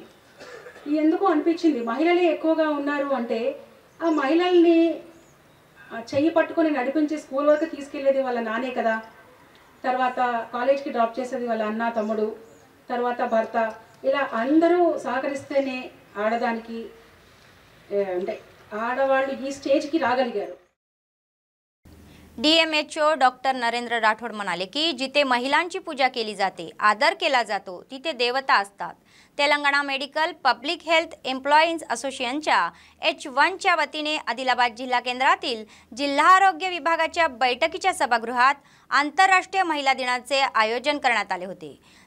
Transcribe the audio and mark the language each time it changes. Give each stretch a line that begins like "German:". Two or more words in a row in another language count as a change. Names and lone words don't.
Telugu: ఎందుకు అనిపించింది మహిళలే ఎక్కువగా ఉన్నారు అంటే ఆ మహిళల్ని చెయ్యి పట్టుకొని నడిపించి స్కూల్ వరకు తీసుకెళ్లేది వాళ్ళ నానే కదా, తర్వాత కాలేజ్కి డ్రాప్ చేసేది వాళ్ళ అన్న తమ్ముడు, తర్వాత భర్త, ఇలా అందరూ సహకరిస్తేనే ఆడదానికి అంటే ఆడవాళ్ళు ఈ स्टेजకి రాగలిగారు।
Marathi: DMHO डॉक्टर नरेंद्र राठोड म्हणाले की जिथे महिलांची पूजा केली जाते, आदर केला जातो, तिथे देवता असतात। तेलंगणा मेडिकल पब्लिक हेल्थ एम्प्लॉईज असोसिएशनच्या H1च्या वतीने आदिलाबाद जिल्हा केंद्रातील जिल्हा आरोग्य विभागाच्या बैठकीच्या सभागृहात आंतरराष्ट्रीय महिला दिनाचे आयोजन करण्यात आले होते।